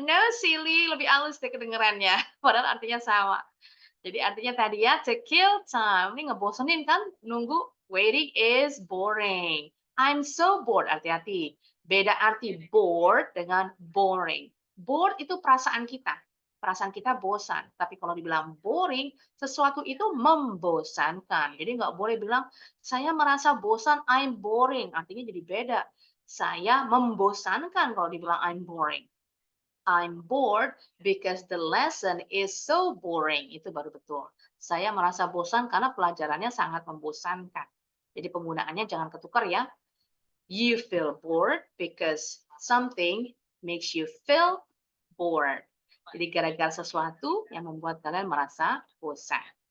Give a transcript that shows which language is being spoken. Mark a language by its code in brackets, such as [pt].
[en] No silly, [id] lebih halus deh kedengerannya. Padahal artinya sama. Jadi artinya tadi ya, [en] to kill time. [id] Ini ngebosenin kan? Nunggu, [en] waiting is boring. I'm so bored, [id] hati-hati. Beda arti [en] bored [id] dengan [en] boring. [id] Bored itu perasaan kita. Perasaan kita bosan. Tapi kalau dibilang boring, sesuatu itu membosankan. Jadi nggak boleh bilang, saya merasa bosan, [en] I'm boring. [id] Artinya jadi beda. Saya membosankan kalau dibilang [en] I'm boring. I'm bored because the lesson is so boring. [id] Itu baru betul. Saya merasa bosan karena pelajarannya sangat membosankan. Jadi penggunaannya jangan ketukar ya. [en] You feel bored because something makes you feel bored. [id] Jadi gara-gara sesuatu yang membuat kalian merasa bosan.